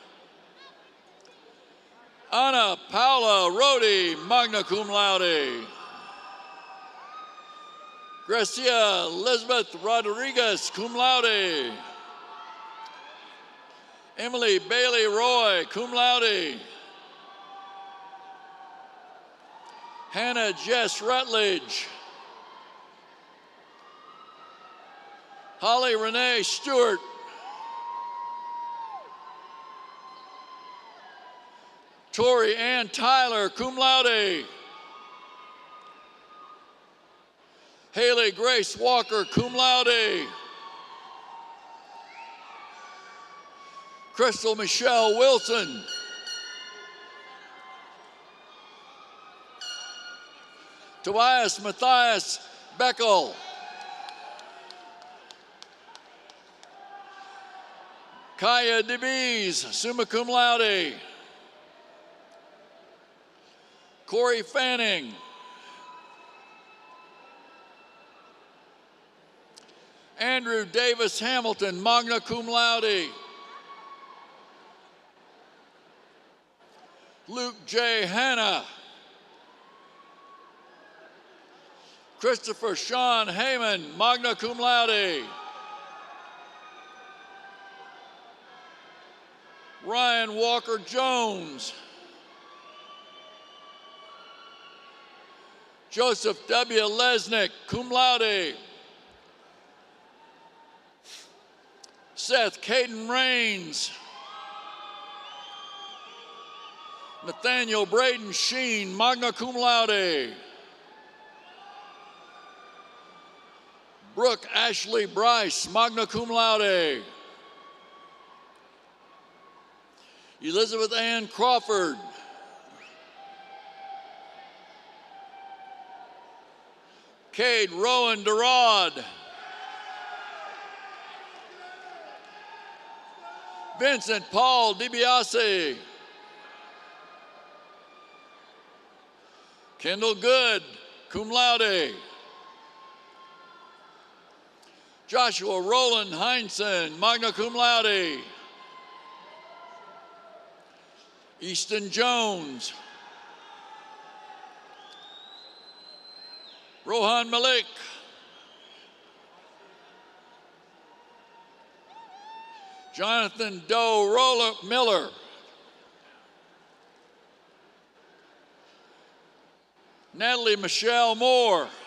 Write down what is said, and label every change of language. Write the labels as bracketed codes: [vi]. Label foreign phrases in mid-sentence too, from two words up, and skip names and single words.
[en] Ana Paula Rodi, [la] magna cum laude. [en] Gracia Elizabeth Rodriguez, [la] cum laude. [en] Emily Bailey Roy, [la] cum laude. [en] Hannah Jess Rutledge. Holly Renee Stewart. Tori Ann Tyler, [la] cum laude. [en] Haley Grace Walker, [la] cum laude. [en] Crystal Michelle Wilson. Tobias Matthias Beckel. Kaya DeBees, [la] summa cum laude. [en] Corey Fanning. Andrew Davis Hamilton, [la] magna cum laude. [en] Luke J. Hanna. Christopher Sean Heyman, [la] magna cum laude. [en] Ryan Walker Jones. Joseph W. Lesnick, [la] cum laude. [en] Seth Caden Rains. Nathaniel Braden Sheen, [la] magna cum laude. [en] Brooke Ashley Bryce, [la] magna cum laude. [en] Elizabeth Ann Crawford. Cade Rowan Durod. Vincent Paul DiBiase. Kendall Good, [la] cum laude. [en] Joshua Roland Heinsohn, [la] magna cum laude. [en] Easton Jones. Rohan Malik. Jonathan Doe Miller. Natalie Michelle Moore.